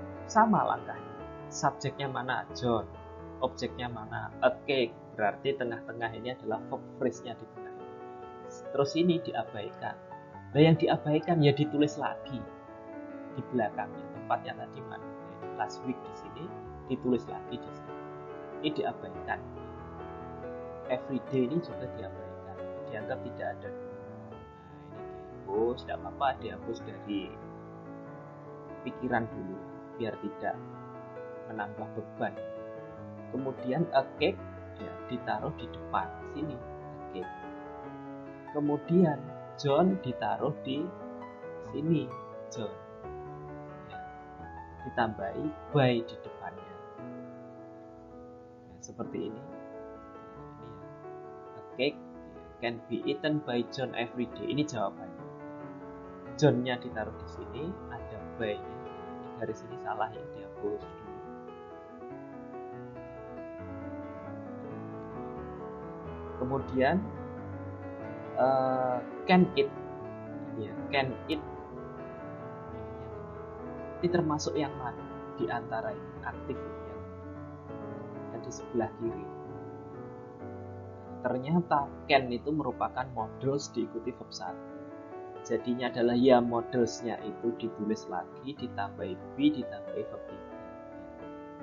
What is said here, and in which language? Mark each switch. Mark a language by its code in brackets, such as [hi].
[id] Sama langkahnya. Subjeknya mana? John. Objeknya mana? A cake. Berarti tengah-tengah ini adalah verb phrase-nya di tengah. Terus ini diabaikan. Nah, yang diabaikan ya ditulis lagi di belakangnya. Tempatnya tadi mana? Last week di sini, ditulis lagi di sini. Ini diabaikan. Everyday ini juga diabaikan. Dianggap tidak ada. Nah, ini dihapus, tidak apa-apa, dihapus dari pikiran dulu biar tidak menambah beban. Kemudian a cake ya ditaruh di depan sini, a cake. Kemudian John ditaruh di sini, John. Ya, ditambahi by di depannya. Ya, seperti ini. Ini ya. [en] A cake can be eaten by John every day. [id] Ini jawabannya. John-nya ditaruh di sini, ada by-nya. Ini garis ini salah ya, dihapus dulu. Kemudian can eat, ya, can eat. Ini termasuk yang mana di antara ini aktif yang di sebelah kiri? Ternyata can itu merupakan models diikuti verb 1. Jadinya adalah ya modelsnya itu ditulis lagi ditambahi be ditambahi verb 3.